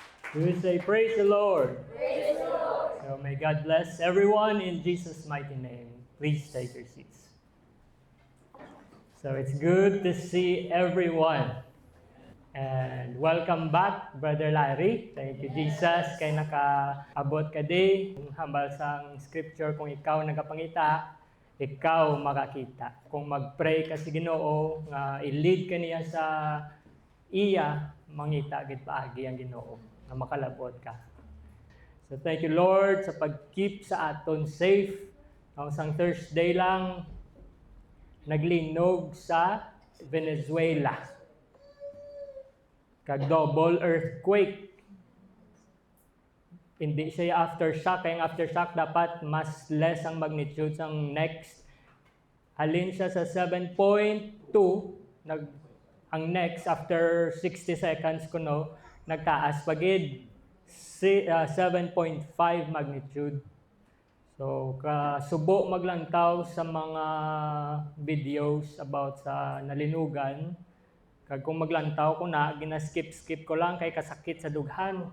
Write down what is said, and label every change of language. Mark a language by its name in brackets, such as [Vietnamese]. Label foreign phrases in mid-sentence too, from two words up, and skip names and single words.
[English] We say, praise the Lord. Praise the Lord. So may God bless everyone in Jesus' mighty name. Please take your seats. So it's good to see everyone. And welcome back, Brother Larry. Thank you, Jesus, [Hiligaynon] kay nakaabot ka di. Hambal sang scripture, kung ikaw nagapangita, ikaw makakita. Kung mag-pray ka si Ginoo, nga i-lead ka niya sa iya, mangita gid paagi ang Ginoo, na makalabot ka. [English] So thank you Lord [Hiligaynon] sa pag-keep sa aton safe. Ang sang Thursday lang, naglinog sa Venezuela. Kag double earthquake. Hindi siya aftershock. Kaya ang aftershock dapat mas less ang magnitude sang next. Halin siya sa 7.2. Ang next, [English] after 60 seconds [Hiligaynon] kuno, nagtaas pagid 7.5 magnitude. So, kasubo maglantaw sa mga videos about sa nalinugan. Kag kung maglantaw ko na, ginaskip-skip ko lang kay kasakit sa dughan.